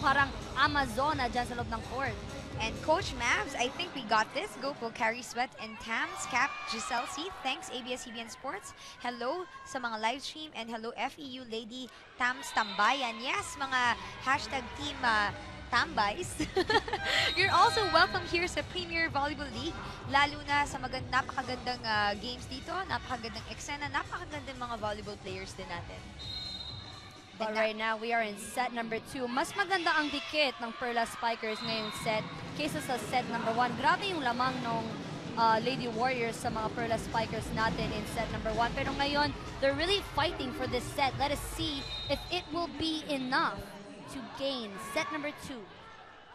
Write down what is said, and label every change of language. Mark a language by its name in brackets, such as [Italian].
[Filipino] Parang Amazona dyan sa loob ng court. [English] And Coach Mavs, I think we got this. Go Pocari Sweat and Tams, Cap, Giselle C. Thanks, ABS-CBN Sports. Hello sa mga live stream and hello FEU Lady Tams Tambayan. Yes, mga hashtag team Tambays. You're also welcome here [Filipino] sa Premier Volleyball League. Lalo na sa napakagandang games dito, napakagandang eksena, napakagandang mga volleyball players din natin. [English] But right now, we are in set number 2. [Filipino] Mas maganda ang dikit ng Perlas Spikers ngayong set kaysa sa set number 1. Grabe yung lamang ng Lady Warriors sa mga Perlas Spikers natin [English] in set number 1. [Filipino] Pero ngayon, [English] they're really fighting for this set. Let us see if it will be enough to gain set number 2.